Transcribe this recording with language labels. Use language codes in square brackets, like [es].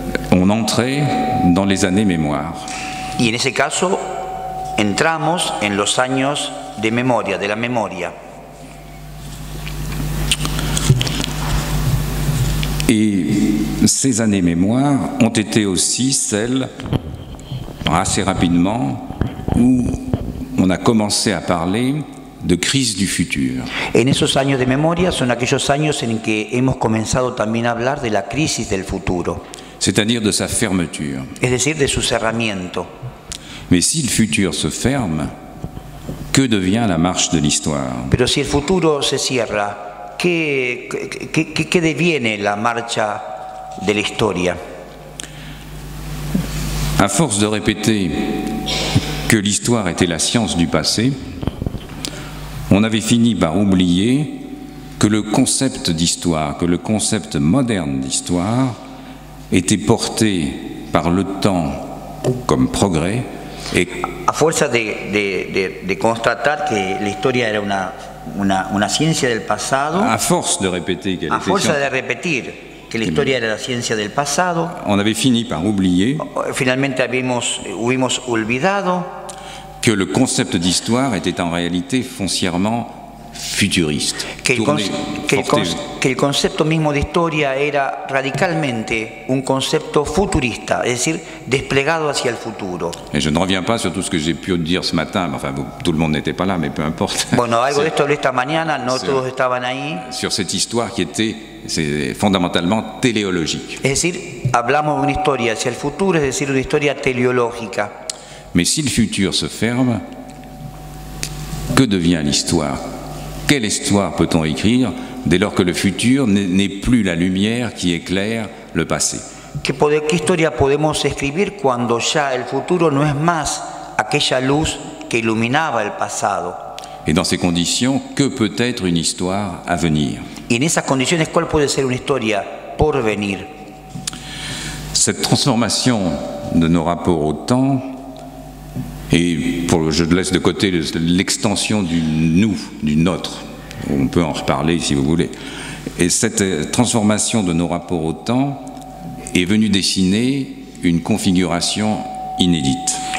[fr] On entrait dans les années mémoire. [es] Y en ese caso entramos en los años de memoria, de la memoria. [fr] Et ces années mémoire ont été aussi celles, assez rapidement, où on a commencé à parler de crise du futur. [es] En esos años de memoria son aquellos años en que hemos comenzado también a hablar de la crisis del futuro. [fr] C'est-à-dire de sa fermeture. [es] Es decir, de su cerramiento. [fr] Mais si le futur se ferme, que devient la marche de l'histoire? [es] Pero si el futuro se cierra, ¿qué deviene la marcha de la historia? [fr] À force de répéter que l'histoire était la science du passé, on avait fini par oublier que le concept d'histoire, que le concept moderne d'histoire était porté par le temps comme progrès. Et [es] a fuerza de constatar que la historia era una ciencia del pasado, [fr] à force de répéter qu'elle [es] a fuerza de repetir que la historia era la ciencia del pasado, [fr] on avait fini par oublier [es] finalmente hubimos olvidado [fr] que le concept d'histoire était en réalité foncièrement futuriste. [es] Que el concepto mismo de historia era radicalmente un concepto futurista, es decir, desplegado hacia el futuro. [fr] Et je ne reviens pas sur tout ce que j'ai pu dire ce matin, enfin tout le monde n'était pas là, mais peu importe. [es] Bueno, algo de esto hablé esta mañana, no todos estaban ahí. [fr] Sur cette histoire qui était fondamentalement téléologique. [es] Es decir, hablamos de una historia hacia el futuro, es decir, una historia teleológica. [fr] Mais si le futur se ferme, que devient l'histoire? Quelle histoire peut-on écrire dès lors que le futur n'est plus la lumière qui éclaire le passé? [es] ¿Qué historia podemos escribir cuando ya el futuro no es más aquella luz que iluminaba el pasado? [fr] Et dans ces conditions, que peut être une histoire à venir? [es] Y en esas condiciones, ¿cuál puede ser una historia por venir. [fr] Cette transformation de nos rapports au temps, et je laisse de côté l'extension du nous, du nôtre, on peut en reparler si vous voulez, et cette transformation de nos rapports au temps est venue dessiner une configuration inédite.